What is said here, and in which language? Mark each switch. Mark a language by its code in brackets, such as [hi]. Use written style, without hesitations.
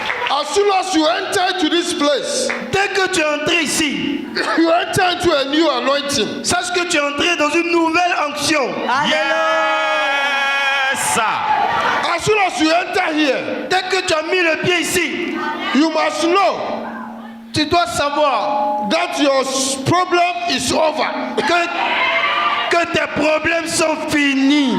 [en] As soon as you enter into this place, [fr] Dès que tu es entré ici, [en] you enter into a new anointing. [fr] sache que tu es entré dans une nouvelle onction. [en] Yes. As soon as you enter here, [fr] Dès que tu as mis le pied ici, [en] you must know [fr] tu dois savoir [en] that your problem is over. [fr] que tes problèmes sont finis.